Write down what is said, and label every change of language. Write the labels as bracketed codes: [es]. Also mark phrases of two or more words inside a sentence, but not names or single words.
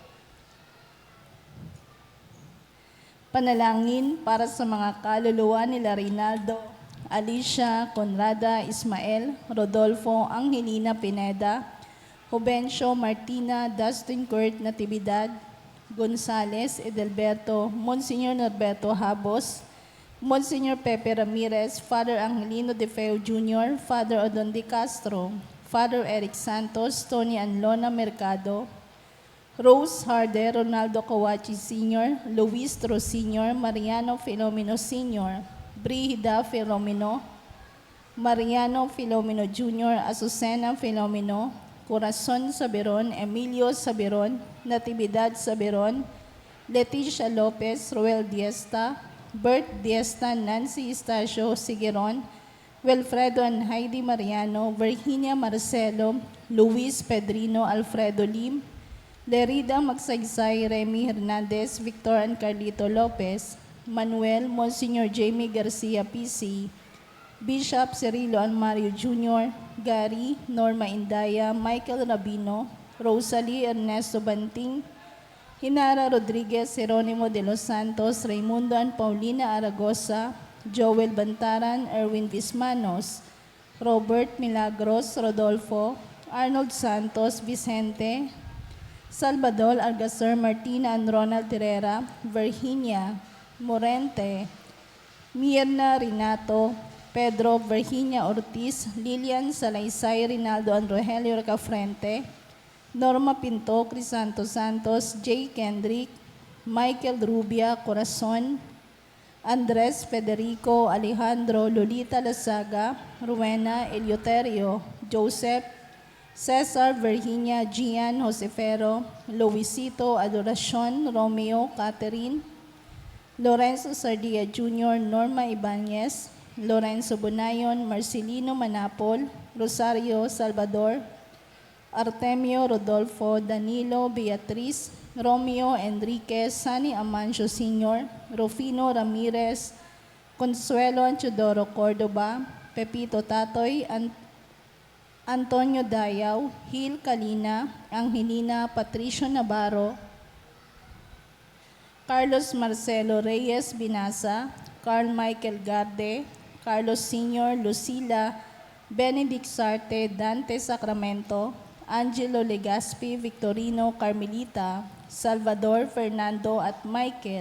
[tl] Panalangin para sa mga kaluluwa nila Reynaldo, Alicia, Conrada, Ismael, Rodolfo, Angelina Pineda, Jovencio, Martina, Dustin Kurt Natividad, Gonzales, Edelberto, Monsignor Norberto Habos, Monsignor Pepe Ramirez, Father Angelino De Feo Jr., Father Odon De Castro, Father Eric Santos, Tony Anlona Mercado, Rose Harder, Ronaldo Kawachi Sr., Luis Tro Sr., Mariano Filomeno Sr., Brihida Filomeno, Mariano Filomeno Jr., Azucena Filomeno, Corazon Saberon, Emilio Saberon, Natividad Saberon, Leticia Lopez, Roel Diesta, Bert Diesta, Nancy Estacio Sigueron, Wilfredo and Heidi Mariano, Virginia Marcelo, Luis Pedrino, Alfredo Lim, Lerida Magsaysay, Remy Hernandez, Victor and Carlito Lopez, Manuel, Monsignor Jamie Garcia PC, Bishop Cirilo and Mario Jr., Gary, Norma Indaya, Michael Rabino, Rosalie Ernesto Banting, Hinara Rodriguez, Jeronimo de los Santos, Raimundo and Paulina Aragosa, Joel Bantaran, Erwin Vismanos, Robert Milagros, Rodolfo, Arnold Santos, Vicente, Salvador Algasar, Martina and Ronald Terera, Virginia, Morente, Mirna Renato, Pedro Virginia Ortiz, Lilian Salaysay Rinaldo and Rogelio Ricafrente, Norma Pinto Crisanto Santos, J. Kendrick, Michael Rubia Corazon, Andres Federico Alejandro Lolita Lasaga, Rowena Eleuterio, Joseph, Cesar Virginia Gian Josefero, Luisito Adoracion Romeo Catherine, Lorenzo Sardia Jr., Norma Ibanez, Lorenzo Bunayon, Marcelino Manapol, Rosario Salvador, Artemio Rodolfo, Danilo Beatriz, Romeo Enriquez, Sani Amancio Sr., Rufino Ramirez, Consuelo Anchodoro Cordoba, Pepito Tatoy, Antonio Dayaw, Hil Kalina, Angelina Patricio Navarro, Carlos Marcelo Reyes Binasa, Carl Michael Garde, Carlos Sr., Lucila, Benedict Sarte, Dante Sacramento, Angelo Legaspi, Victorino Carmelita, Salvador Fernando at Michael.